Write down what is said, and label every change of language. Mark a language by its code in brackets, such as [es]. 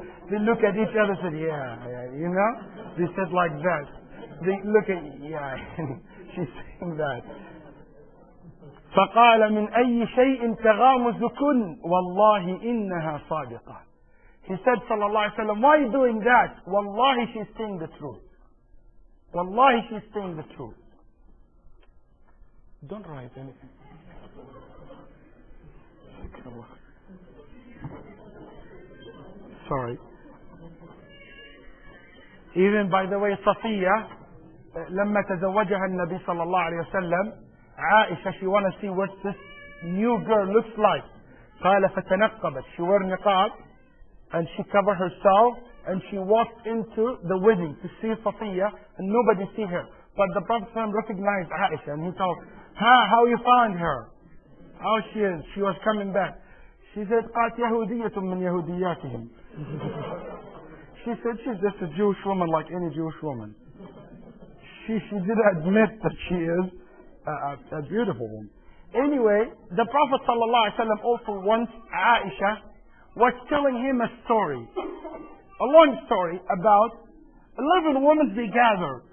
[en] They look at each other and said, yeah, you know? They said like that. They look at, she's saying that. [ar] فقال من أي شيء تغامزكن والله إنها صادقة. [en] He said, sallallahu alayhi wa sallam, why are you doing that? Wallahi, she's saying the truth. Wallahi, she's saying the truth. Don't write anything. Sorry. Even by the way, Safiya, [ar] لما تزوجها النبي صلى الله عليه وسلم, [en] Aisha, she want to see what this new girl looks like. [ar] قال فتنقبت. [en] She wore niqab and she covered herself and she walked into the wedding to see Safiya and nobody see her. But the Prophet recognized Aisha and he told, how you find her? How she is? She was coming back. She said, [ar] قالت يهودية من يهودياتهم. [en] She said, she's just a Jewish woman like any Jewish woman. She did admit that she is a beautiful woman. Anyway, the Prophet ﷺ also once, Aisha, was telling him a story. A long story about 11 women they gathered.